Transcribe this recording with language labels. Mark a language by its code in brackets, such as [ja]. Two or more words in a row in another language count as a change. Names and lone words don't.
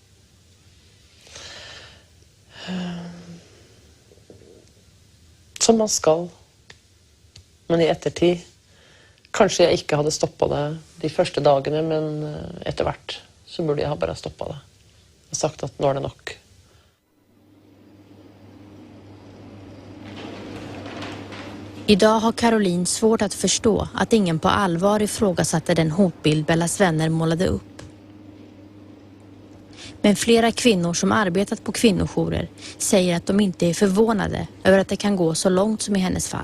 [no] Som man skal. Men i ettertid, kanskje jeg ikke hadde stoppet det de første dagene, men etter hvert så burde jeg ha bare stoppet det. Og sagt at nå er det nok. [sv] Idag har Caroline svårt att förstå att ingen på allvar ifrågasatte den hotbild Bellas vänner målade upp. Men flera kvinnor som arbetat på kvinnojourer säger att de inte är förvånade över att det kan gå så långt som i hennes fall.